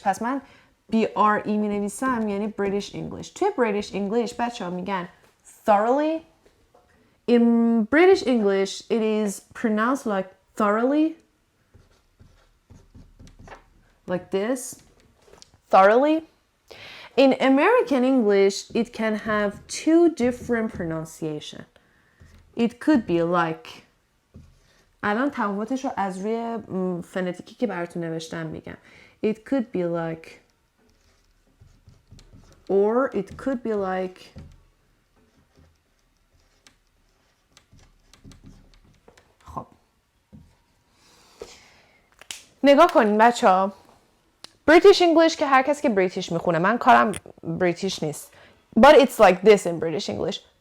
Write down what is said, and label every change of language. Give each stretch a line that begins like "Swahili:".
Persian: پس من BRE می نویسم یعنی British English. توی British English بچه ها میگن thoroughly.
English: In British English it is pronounced like thoroughly. Like this. Thoroughly. In American English, it can have two different pronunciation. It could be like.
Persian: الان تفاوتش رو از روی فنتیکی که براتون نوشتم میگم.
English: It could be like. Or it could be like.
Persian: خب. نگاه کنین بچه ها. British English که هر کسی که بریتیش میخونه من کارم بریتیش نیست.
English: But it's like this in British English.